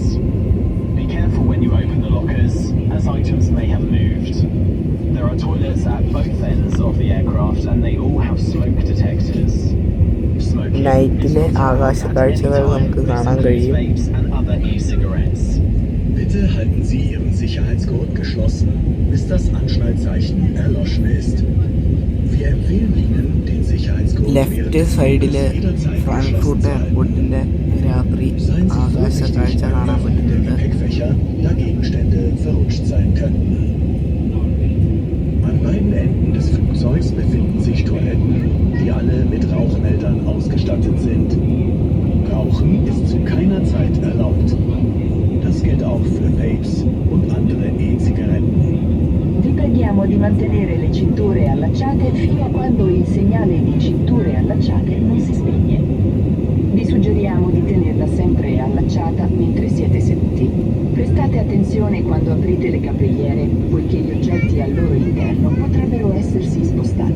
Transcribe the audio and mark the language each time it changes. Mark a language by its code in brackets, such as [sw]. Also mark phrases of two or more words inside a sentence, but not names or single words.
[en] Be careful when you open the lockers, as items may have moved. There are toilets at both ends of the aircraft and they all have smoke detectors. Smoking [ml] നൈറ്റിലെ [en] is not [ml] ആകാശ [en] allowed at [ml] കാഴ്ചകൾ [en] any time. [ml] നമുക്ക് [en] This [ml] കാണാൻ [en] includes [ml] കഴിയും. [en] vapes and other e-cigarettes. [de] Bitte halten Sie Ihren Sicherheitsgurt geschlossen, bis das Anschnallzeichen erloschen ist. Wir empfehlen Ihnen, den Sicherheitsgurt [en] left side [ml] ഫ്രാങ്ക്ഫൂട്ട് എയർപോർട്ടിൻ്റെ രാത്രി [de] Seien Sie [ml] ആകാശ [de] vorsichtig [ml] കാഴ്ച [de] beim [ml] കാണാൻ [de] Öffnen der [ml] പറ്റുന്നുണ്ട്. [de] Gepäckfächer, da Gegenstände verrutscht sein könnten. An beiden Enden des Flugzeugs befinden sich Toiletten, die alle mit Rauchmeldern ausgestattet sind. Rauchen ist zu keiner Zeit erlaubt. Das gilt auch für Vapes und andere E-Zigaretten. [it] Vi preghiamo di mantenere le cinture allacciate fino a quando il segnale di cinture allacciate non si spegne. Vi suggeriamo di tenerla sempre allacciata mentre siete seduti. Prestate attenzione quando aprite le capriere, poiché gli oggetti al loro interno potrebbero essersi spostati.